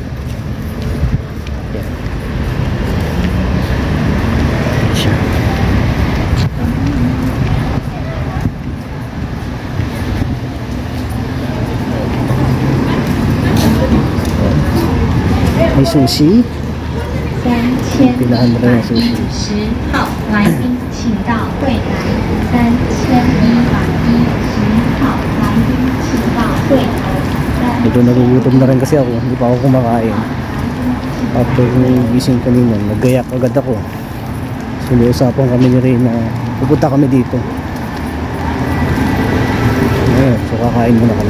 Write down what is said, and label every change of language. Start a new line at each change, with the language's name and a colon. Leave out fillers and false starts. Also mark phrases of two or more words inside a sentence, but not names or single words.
Filipino: Yan. Siya. May sushi.
Chinese: 3150号来宾，请到柜台。3110号来宾，请到柜台。
Filipino: Medyo nagugutom na rin kasi ako, hindi pa ako kumakain. After yung gising kanina, naggayak agad ako. Sinuusapan kami ni Ray na pupunta kami dito. Ngayon, so kakain muna kami.